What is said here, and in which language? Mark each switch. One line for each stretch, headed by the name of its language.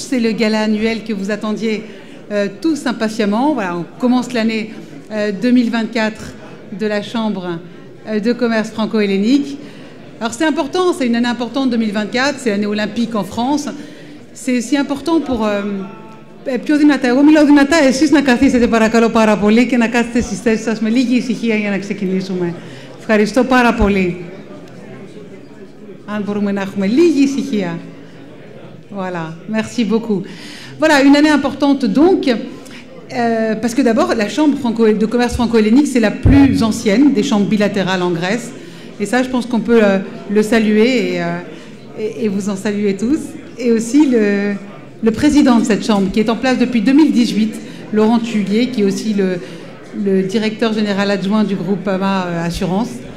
French: C'est le gala annuel que vous attendiez tous impatiemment. Voilà, on commence l'année 2024 de la Chambre de commerce franco-hellénique. Alors c'est important, c'est une année importante 2024, c'est l'année olympique en France. C'est aussi important pour...
Greek: Πιο δυνατά. Εγώ μιλάω δυνατά, εσείς να καθίσετε παρακαλώ πάρα πολύ και να κάθετε στις θέσεις σας με λίγη ησυχία για να ξεκινήσουμε. Ευχαριστώ πάρα πολύ. Αν μπορούμε να έχουμε λίγη ησυχία.
French: Voilà, merci beaucoup. Voilà, une année importante donc, parce que d'abord, la Chambre de commerce franco-hellénique, c'est la plus ancienne des chambres bilatérales en Grèce. Et ça, je pense qu'on peut le saluer et vous en saluer tous. Et aussi le président de cette chambre, qui est en place depuis 2018, Laurent Tullier, qui est aussi le directeur général adjoint du groupe AMA Assurance.